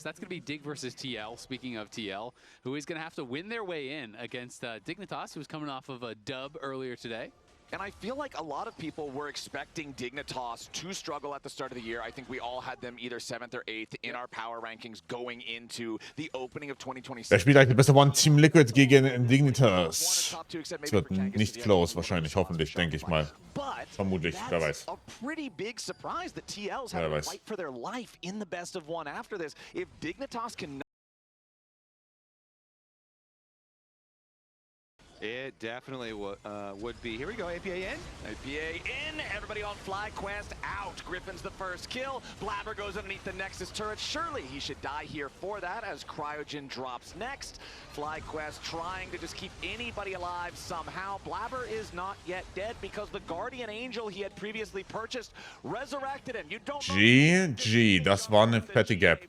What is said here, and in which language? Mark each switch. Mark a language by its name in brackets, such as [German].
[English] That's going to be Dig versus TL, speaking of TL, who is going to have to win their way in against Dignitas, who's coming off of a dub earlier today. And I feel like a lot of people were expecting Dignitas to struggle at the start of the year. I think we all had them either 7th or 8th in our power rankings going into the opening of 2026. [German] Wer spielt eigentlich besser One Team Liquid gegen Dignitas? Es wird nicht close, wahrscheinlich, hoffentlich, denke ich mal. Vermutlich, wer weiß. [English] A pretty big surprise that TL's have to fight for their life in the best of 1 after this. If Dignitas can. It definitely would be. Here we go, APA in. APA in, everybody on FlyQuest out. Griffin's the first kill. Blabber goes underneath the Nexus turret. Surely he should die here for that as Cryogen drops next. FlyQuest trying to just keep anybody alive somehow. Blabber is not yet dead because the Guardian Angel he had previously purchased resurrected him. You don't [German] GG, das war eine fette Gap.